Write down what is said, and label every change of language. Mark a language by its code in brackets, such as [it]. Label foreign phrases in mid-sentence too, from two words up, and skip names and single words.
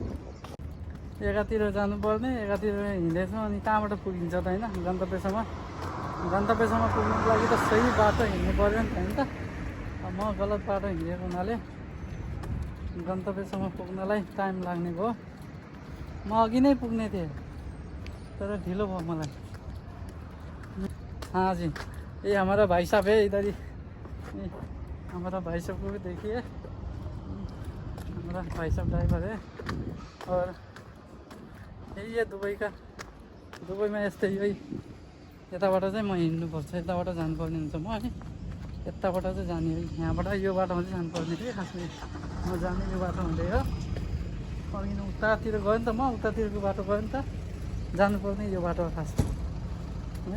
[ne] एकातिर जानुपर्ने, एकातिर हिँडेछु, अनि कहाँबाट पुगिन्छ त होइन गन्तव्यसम्म। गन्तव्यसम्म पुग्नुको लागि त सही बाटो हिँड्नु पऱ्यो नि त होइन त। अब म गलत बाटो हिँडेको हुनाले गन्तव्यसम्म पुग्नलाई टाइम लाग्ने भयो। म अघि नै पुग्ने थिएँ तर ढिलो भयो मलाई। [hi] हाँ जी, ये हमारा भाई साहब है इधर ही, हमारा भाई साहब को भी देखिए, हमारा भाई साहब ड्राइवर है। और यही है दुबई का, [ne] दुबईमा यस्तै यही यताबाट चाहिँ म हिँड्नुपर्छ, यताबाट जानुपर्ने हुन्छ म है। यताबाट चाहिँ जाने है, यहाँबाट यो बाटोमा चाहिँ जानुपर्ने थियो खासमा। म जाने यो बाटो हुँदै हो, अघि उतातिर गयो नि त, म उतातिरको बाटो गयो नि त, जानुपर्ने यो बाटो हो खास है।